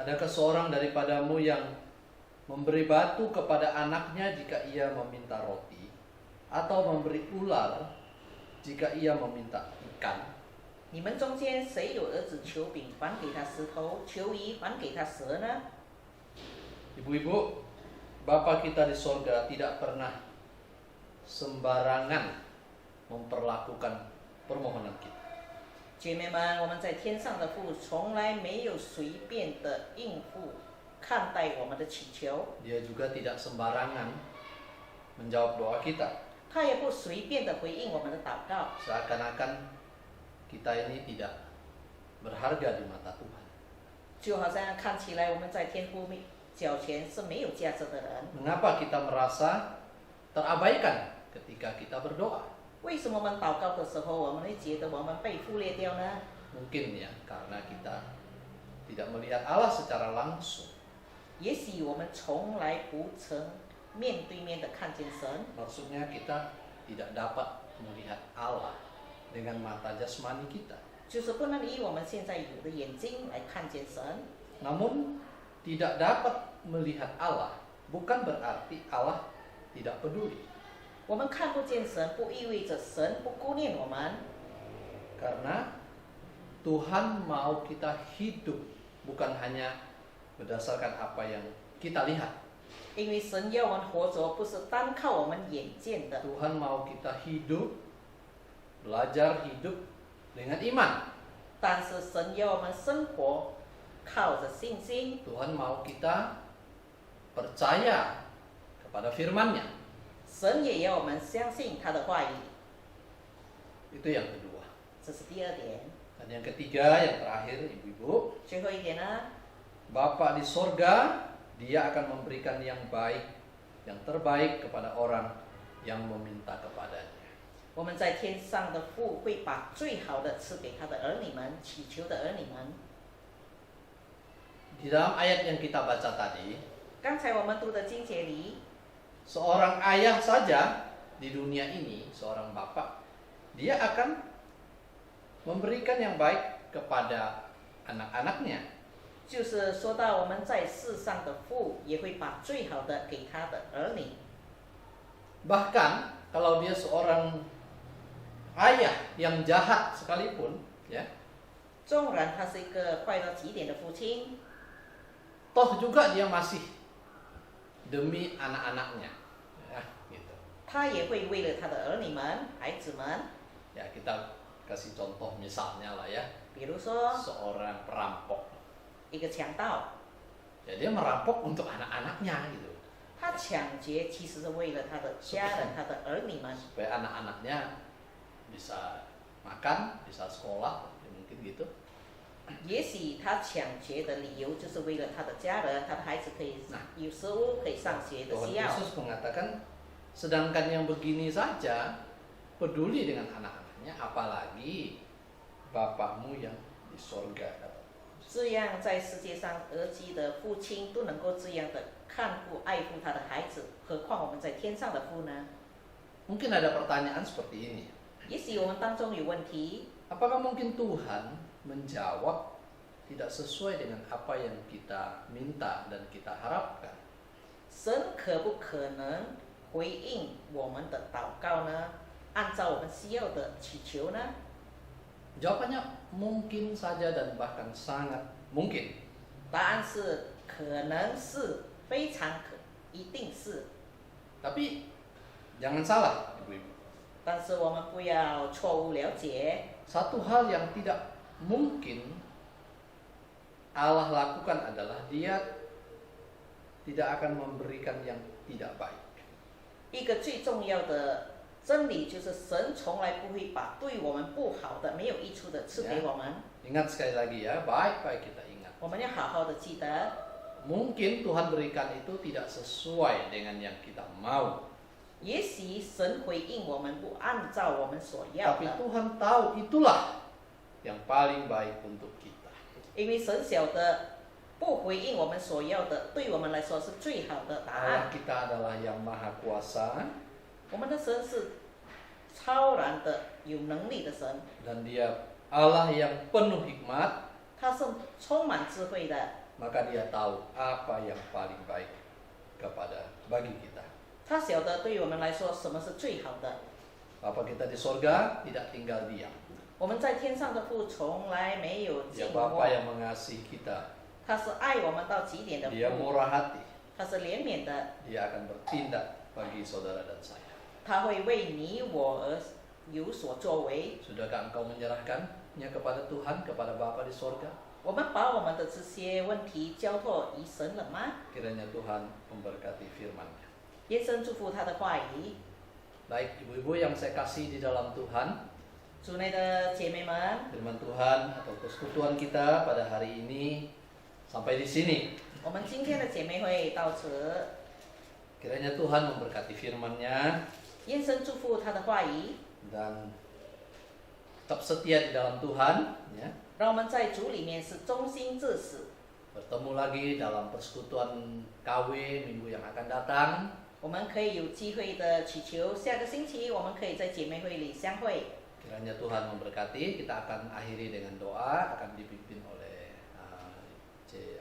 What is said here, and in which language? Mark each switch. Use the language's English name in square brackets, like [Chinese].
[Indonesian] adakah seorang daripadamu yang memberi batu kepada anaknya jika ia meminta roti, atau memberi ular jika ia meminta ikan? [Chinese] 你们中间谁有儿子求饼，还给他石头；求鱼，还给他蛇呢？ [Indonesian] Ibu-ibu, Bapa kita di sorga tidak pernah sembarangan memperlakukan permohonan kita. [Chinese] 姐妹们，我们在天上的父从来没有随便的应付看待我们的祈求， [Indonesian] Dia juga tidak sembarangan menjawab doa kita. [Chinese] 他也不随便的回应我们的祷告， [Indonesian] Seakan-akan kita ini tidak berharga di mata Tuhan. [Chinese] 就好像看起来我们在天父脚前是没有价值的人。 [Indonesian] Mengapa kita merasa terabaikan ketika kita berdoa? [Chinese] 为什么我们祷告的时候，我们会觉得我们被忽略掉呢？ [Indonesian] Mungkin ya, karena kita tidak melihat Allah secara langsung. [Chinese] 也许我们从来不曾面对面的看见神， [Indonesian] Maksudnya kita tidak dapat melihat Allah dengan mata jasmani kita. [Chinese] 就是不能以我们现在有的眼睛来看见神。 [Indonesian] Namun tidak dapat melihat Allah bukan berarti Allah tidak peduli. [Chinese] 我们看不见神，不意味着神不顾念我们， [Indonesian] Karena Tuhan mau kita hidup bukan hanya berdasarkan apa yang kita lihat. [Chinese] 因为神要我们活着，不是单靠我们眼见的。 [Indonesian] Tuhan mau kita hidup, belajar hidup dengan iman. [Chinese] 但是神要我们生活靠着信心， [Indonesian] Tuhan mau kita percaya kepada firman-Nya. [Chinese] 神也要我们相信他的话语。 [Indonesian] Itu yang kedua. [Chinese] 这是第二点。 [Indonesian] Dan yang ketiga, yang terakhir, ibu-ibu, [Chinese] 最后一点呢， [Indonesian] Bapa di sorga, Dia akan memberikan yang baik, yang terbaik kepada orang yang meminta kepadanya. [Chinese] 我们在天上的父会把最好的赐给他的儿女们，祈求的儿女们。 [Indonesian] Di dalam ayat yang kita baca tadi, [Chinese] 刚才我们读的经节里， [Indonesian] seorang ayah saja di dunia ini, seorang bapak, dia akan memberikan yang baik kepada anak-anaknya. [Chinese] 就是说到我们在世上的父也会把最好的给他的儿女。 [Indonesian] Bahkan kalau dia seorang ayah yang jahat sekalipun, ya, [Chinese] 纵然他是一个坏到极点的父亲， [Indonesian] toh juga dia masih demi anak-anaknya, ya, gitu. [Chinese] 他也会为了他的儿女们、孩子们， [Indonesian] Ya, kita kasih contoh misalnya lah ya, [Chinese] 比如说 [Indonesian] seorang perampok, [Chinese] 一个强盗， [Indonesian] ya dia merampok untuk anak-anaknya gitu, [Chinese] 他抢劫其实是为了他的家人、他的儿女们， [Indonesian] supaya anak-anaknya bisa makan, bisa sekolah, ya mungkin gitu. [Chinese] 也许他抢劫的理由就是为了他的家人、他的孩子可以有食物可以上学的 [Indonesian] Tuhan [Chinese] 需要。 [Indonesian] Yesus mengatakan, sedangkan yang begini saja peduli dengan anak-anaknya, apalagi Bapakmu yang di sorga. [Chinese] 这样在世界上儿基的父亲都能够这样的看顾爱护他的孩子，何况我们在天上的父呢？ [Indonesian] Mungkin ada pertanyaan seperti ini. [Chinese] 也许我们当中有问题， [Indonesian] Apakah mungkin Tuhan menjawab tidak sesuai dengan apa yang kita minta dan kita harapkan? [Chinese] 神可不可能回应我们的祷告呢？按照我们需要的祈求呢？ [Indonesian] Jawabannya mungkin saja dan bahkan sangat mungkin. [Chinese] 答案是可能是，非常可，一定是。 [Indonesian] Tapi jangan salah, ibu-ibu. [Chinese] 但是我们不要错误了解， [Indonesian] Satu hal yang tidak mungkin Allah lakukan adalah Dia tidak akan memberikan yang tidak baik. [Chinese] 一个最重要的真理就是神从来不会把对我们不好的、没有益处的赐给我们。 [Indonesian] Ingat sekali lagi ya, baik-baik kita ingat. [Chinese] 我们要好好的记得， [Indonesian] Mungkin Tuhan berikan itu tidak sesuai dengan yang kita mau. [Chinese] 也许神回应我们不按照我们所要 [Indonesian] Tapi [Chinese] 的， [Indonesian] Tuhan tahu itulah yang paling baik untuk kita. [Chinese] 因为神晓得不回应我们所要的，对我们来说是最好的答 [Indonesian] Allah kita adalah yang maha kuasa [Chinese] 我们的神是超然的、有能力的神， [Indonesian] dan Dia Allah yang penuh hikmat, [Chinese] 他是充满智慧的， [Indonesian] maka Dia tahu apa yang paling baik bagi kita. [Chinese] 他晓得对我们来说什么是最好的。 [Indonesian] Bapa kita di sorga tidak tinggal diam. [Chinese] 我们在天上的父从来没有 [Indonesian] Dia [Chinese] 静默 [Indonesian] Bapa，yang mengasihi kita. [Chinese] 他是爱我们到极点的 [Indonesian] Dia [Chinese] 父， [Indonesian] murah hati. [Chinese] 他是怜悯的， [Indonesian] Dia akan bertindak bagi saudara dan saya. [Chinese] 他会为你我而有所作为。 [Indonesian] Sudahkah engkau menyerahkannya kepada Tuhan, kepada Bapa di sorga? [Chinese] 我们把我们的这些问题交托于神了吗？ [Indonesian] Kiranya Tuhan memberkati firman-Nya. [Chinese] 愿神祝福他的话语。 [Indonesian] Baik ibu-ibu yang saya kasih di dalam Tuhan, [Chinese] 主内的姐妹们， [Indonesian] firman Tuhan atau persekutuan kita pada hari ini sampai di sini. [Chinese] 我们今天的姐妹会到此， [Indonesian] Kiranya Tuhan memberkati firman-Nya [Chinese] 愿神祝福他的话语， [Indonesian] dan tetap setia di dalam Tuhan, ya. [Chinese] 让我们在主里面是忠心至死。 [Indonesian] Bertemu lagi dalam persekutuan KW minggu yang akan datang. [Chinese] 我们可以有机会的祈求，下个星期我们可以在姐妹会里相会。 [Indonesian] Kiranya Tuhan memberkati. Kita akan akhiri dengan doa, akan dipimpin oleh C.